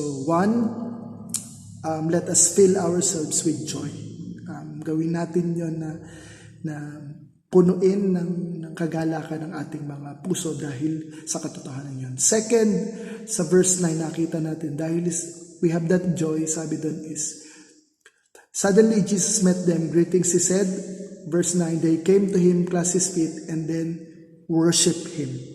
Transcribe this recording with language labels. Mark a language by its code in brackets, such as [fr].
[en] So one, let us fill ourselves with joy. [tl] Gawin natin yon na punuin ng kagalakan ng ating mga puso dahil sa katotohanan yon. [en] Second, [tl] sa verse 9 nakita natin, dahil [en] we have that joy, [tl] sabi doon [en] is, suddenly Jesus met them, greetings he said, verse 9, they came to him, clasped his feet, and then worship him.